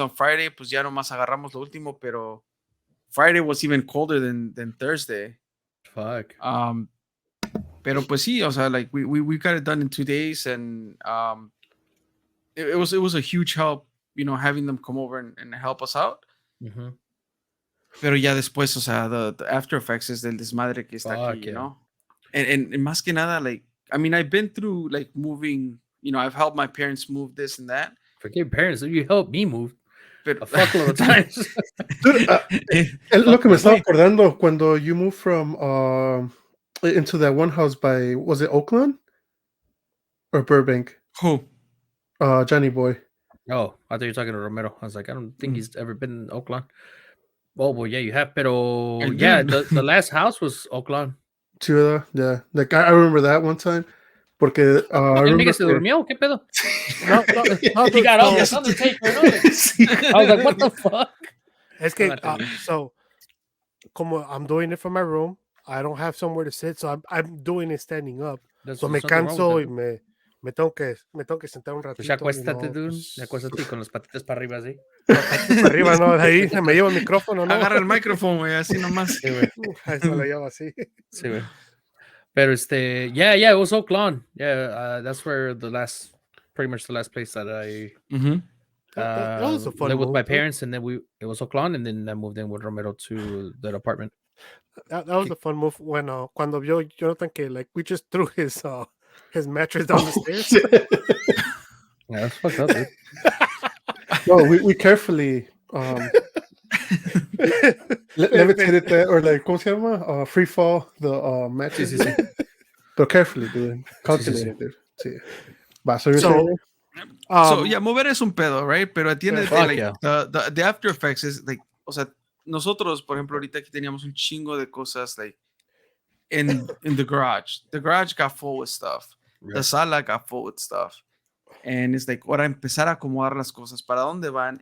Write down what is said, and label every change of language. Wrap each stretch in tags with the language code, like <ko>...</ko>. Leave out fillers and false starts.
<en>On Friday,</en> <es>pues ya nomás agarramos lo último, pero</es> <en>Friday was even colder than Thursday. Fuck.</en> <es>Pero pues sí, o sea,</es> <en>like we got it done in 2 days, and it was a huge help, having them come over and help us out. Mhm.</en> <es>Pero ya después, o sea,</es> <en>the after effects</en> <es>es del desmadre que está aquí,</es> <en>yeah. And</en> <es>más que nada,</es> <en>like, I mean, I've been through like moving, I've helped my parents move this and that. Forget your parents. You helped me move</en> <es>Pero,</es> <en>a fuckload of times. Dude,</en> <es>es lo que me estaba acordando cuando</es> <en>you moved from into that one house by, was it Oakland or Burbank? Who? Johnny Boy. Oh, I thought you were talking to Romero. I was like, I don't think he's ever been in Oakland. Well, yeah, you have.</en> <es>Pero</es> <en>I yeah, did. the last house was Oakland. Yeah. Like, I remember that one time.</en> <es>Porque I ¿El Miguel se durmió? ¿Qué pedo? No,</es> <en>He got up.</en> <es>no.</es> <en>It's Undertaker, ¿no? I was like, what the fuck?</en> <es>Es que,</es> <en>so, como I'm doing it from my room, I don't have somewhere to sit, so I'm doing it standing up.</en> <es>So me canso y me tengo que sentar un ratito. Pues ya acuéstate, dude. Pues, Ya acuéstate con las patitas para arriba, así. para arriba, ¿no? De ahí me llevo el micrófono, ¿no? Agarra el micrófono, güey, así nomás. Sí, güey. Eso lo llevo así. Sí, güey. Pero</es> <en>yeah, it was Oakland. Yeah, that's where pretty much the last place that I That was a fun lived with move, my too. parents, and then it was Oakland, and then I moved in with Romero to that apartment. That was a fun move.</en> <es>Bueno, cuando vio Jonathan que,</es> <en>like, we just threw his mattress down the stairs. Yeah, that's fucked up, dude. No, we carefully levitated that, or like,</en> <es>¿cómo se llama?</es> <en>Free fall the mattress.</en> <es>Sí.</es> <en>But carefully, dude. Calculated, dude.</en> <es>Sí. Va,</es> <en>so So yeah,</en> <es>mover es un pedo, right? Pero</es> <en>at the end of the day, Fuck like, yeah. the after effects is like,</en> <es>o sea, nosotros, por ejemplo, ahorita aquí teníamos un chingo de cosas,</es> <en>like, in the garage. The garage got full with stuff. Right. The sala got full with stuff. And it's like,</en> <es>ahora empezar a acomodar las cosas, ¿para dónde van?</es>